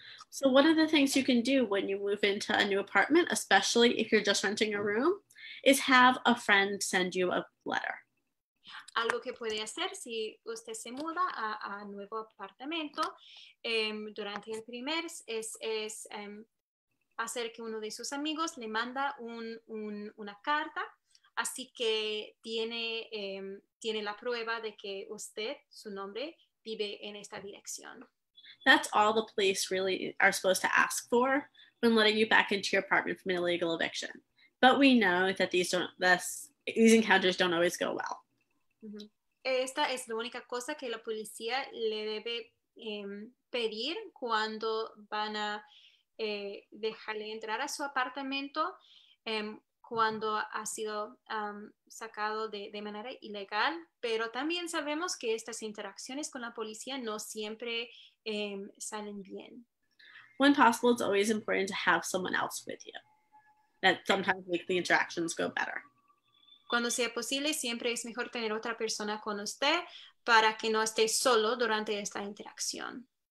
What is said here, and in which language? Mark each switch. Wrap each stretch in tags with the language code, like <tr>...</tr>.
<en>So one of the things you can do when you move into a new apartment, especially if you're just renting a room, is have a friend send you a letter.</en> <es>Algo que puede hacer si usted se muda a nuevo apartamento durante el primer es hacer que uno de sus amigos le manda una carta, así que tiene la prueba de que usted, su nombre, vive en esta dirección.</es> <en>That's all the police really are supposed to ask for when letting you back into your apartment from an illegal eviction. But we know that these encounters don't always go well. Uh-huh.</en> <es>Esta es la única cosa que la policía le debe pedir cuando van a dejarle entrar a su apartamento cuando ha sido sacado de manera ilegal, pero también sabemos que estas interacciones con la policía no siempre salen bien.</es> <en>When possible, it's always important to have someone else with you. That sometimes makes the interactions go better.</en> <es>Cuando sea posible, siempre es mejor tener otra persona con usted para que no esté solo durante esta interacción.</es>